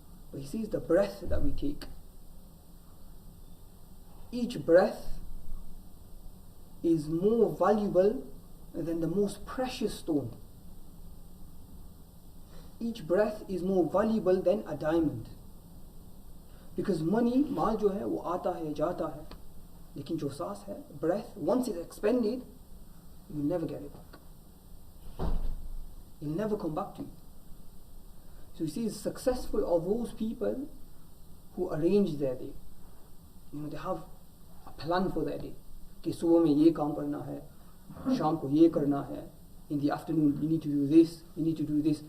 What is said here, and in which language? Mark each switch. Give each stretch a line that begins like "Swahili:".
English: But he says the breath that we take, each breath is more valuable than the most precious stone. Each breath is more valuable than a diamond.
Hindi: Because money, माल जो है वो आता है जाता है, लेकिन जो सांस है,
English: breath, once it's expended, you'll never get it back. It'll never come back to you. So you see, it's successful are those people who arrange their day. They have a plan for their day.
Hindi: कि सुबह में ये काम करना है,
English: शाम को ये करना है, in the afternoon you need to do this, you need to do this.